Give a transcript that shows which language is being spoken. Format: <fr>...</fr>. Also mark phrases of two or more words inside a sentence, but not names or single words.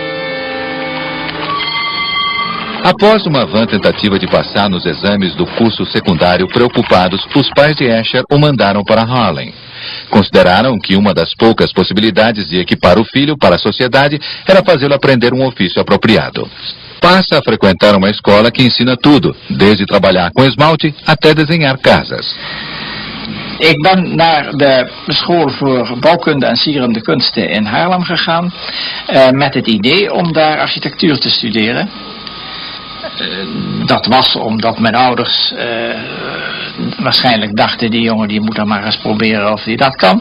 <pt>Após uma vã tentativa de passar nos exames do curso secundário preocupados, os pais de Escher o mandaram para Haarlem. Consideraram que uma das poucas possibilidades de equipar o filho para a sociedade era fazê-lo aprender um ofício apropriado. Passa a frequentar uma escola que ensina tudo, desde trabalhar com esmalte até desenhar casas.</pt> <nl>Ik ben naar de school voor bouwkunde en sierende kunsten in Haarlem gegaan met het idee om daar architectuur te studeren. Dat was omdat mijn ouders waarschijnlijk dachten, die jongen die moet dan maar eens proberen of hij dat kan.</nl>